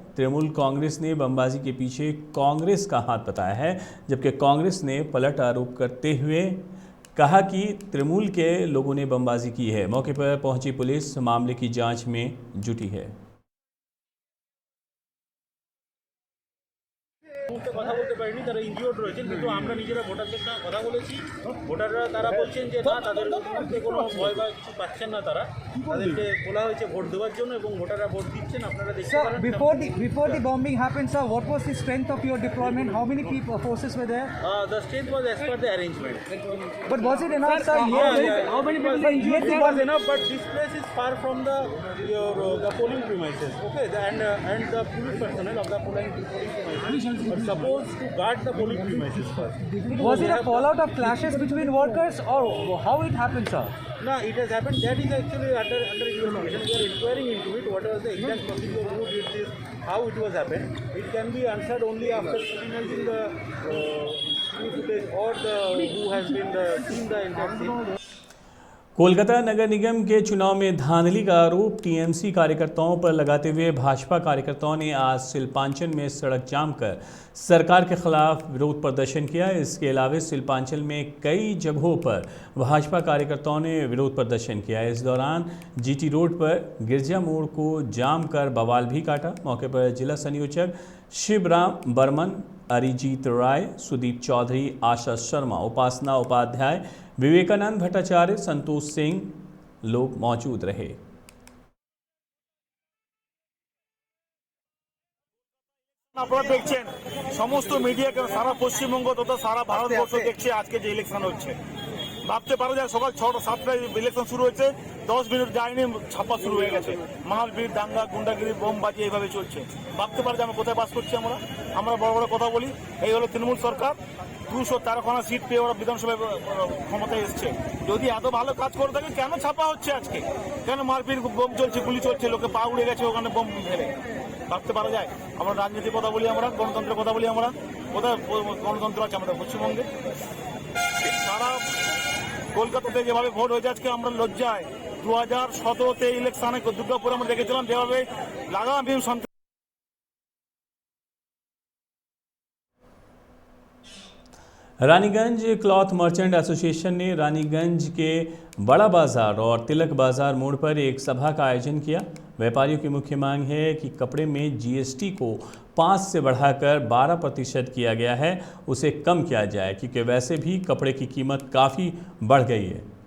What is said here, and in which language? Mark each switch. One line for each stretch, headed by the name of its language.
Hindi: तृणमूल कांग्रेस ने बमबाजी के पीछे कांग्रेस का हाथ बताया है, जबकि कांग्रेस ने पलट आरोप करते हुए कहा कि तृणमूल के लोगों ने बमबाजी की है। मौके पर पहुंची पुलिस मामले की जांच में जुटी है।
Bangla: মুহূর্তে কথা বলতে পারিনি, তারা ইনজিওর্ড রয়েছেন, কিন্তু আমরা নিজেরা ভোটারদের সাথে কথা বলেছি। ভোটাররা তারা বলছেন যে না, তাদের মধ্যে কোনো ভয় বা কিছু পাচ্ছেন না। তাদেরকে বলা হয়েছে ভোট দেওয়ার জন্য এবং ভোটাররা ভোট দিচ্ছেন। আপনারা দেখতে পারেন।
English: Before the bombing happened, sir, what was the strength of your deployment? How many people forces were there? The strength was as per the arrangement. But was it enough, sir? How many people were injured? It was enough, but this place is far from the polling premises. Okay, and the police personnel of the polling premises are supposed to guard the polling premises first. Was it a fallout of clashes between workers, or how it happened, sir? No, it has happened. That is actually under investigation. We are inquiring into it. What was the exact procedure, who did this, how it was happened. It can be answered only after scrutinizing the footage or who has been seen the entire scene.
Hindi: Kolkata नगर निगम के चुनाव में धांधली का आरोप TMC कार्यकर्ताओं पर लगाते हुए भाजपा कार्यकर्ताओं ने आज शिल्पांचल में सड़क जाम कर सरकार के खिलाफ विरोध प्रदर्शन किया। इसके अलावा शिल्पांचल में कई जगहों पर भाजपा कार्यकर्ताओं ने विरोध प्रदर्शन किया। इस दौरान जीटी रोड पर गिरजा मोड़ को जाम कर बवाल भी काटा। मौके पर जिला संयोजक शिवराम बर्मन, अरिजीत राय, सुदीप चौधरी, आशा शर्मा, उपासना उपाध्याय, विवेकानंद भट्टाचार्य, संतोष सिंह लोग मौजूद रहे।
Bangla: আপনারা দেখছেন সমস্ত মিডিয়াকে সারা পশ্চিমবঙ্গ তথা সারা ভারতবর্ষ দেখছে আজকে যে ইলেকশন হচ্ছে। ভাবতে পারা যায় সকাল 6টা-7টায় ইলেকশন শুরু হয়েছে, 10 মিনিট যায়নি ছাপা শুরু হয়ে গেছে। মাহলবীর দাঙ্গা, গুন্ডাগিরি, বোমবাজি এইভাবে চলছে। ভাবতে পারা যায় আমরা কোথায় বাস করছি। আমরা বড় বড় কথা বলি, এই হলো তৃণমূল সরকার। 213খানা সিট পেয়ে ওরা বিধানসভায় ক্ষমতায় এসছে। যদি এত ভালো কাজ করে থাকে কেন ছাপা হচ্ছে আজকে? কেন মারপিট, বোম চলছে, গুলি চলছে, লোকে পা উড়ে গেছে ওখানে বোম ফেলে? ভাবতে পারা যায়? আমরা রাজনীতির কথা বলি, আমরা গণতন্ত্রের কথা বলি। আমরা কোথায় গণতন্ত্র আছে আমাদের পশ্চিমবঙ্গে? সারা কলকাতাতে যেভাবে ভোট হয়েছে আজকে আমরা লজ্জায়। 2017-তে ইলেকশনে দুর্গাপুরে আমরা দেখেছিলাম যেভাবে লাগাম সন্ত্রাস।
Hindi: रानीगंज क्लॉथ मर्चेंट एसोसिएशन ने रानीगंज के बड़ा बाजार और तिलक बाजार मोड़ पर एक सभा का आयोजन किया। व्यापारियों की मुख्य मांग है कि कपड़े में जीएसटी को 5 से बढ़ाकर 12% किया गया है, उसे कम किया जाए, क्योंकि वैसे भी कपड़े की कीमत काफ़ी बढ़ गई है।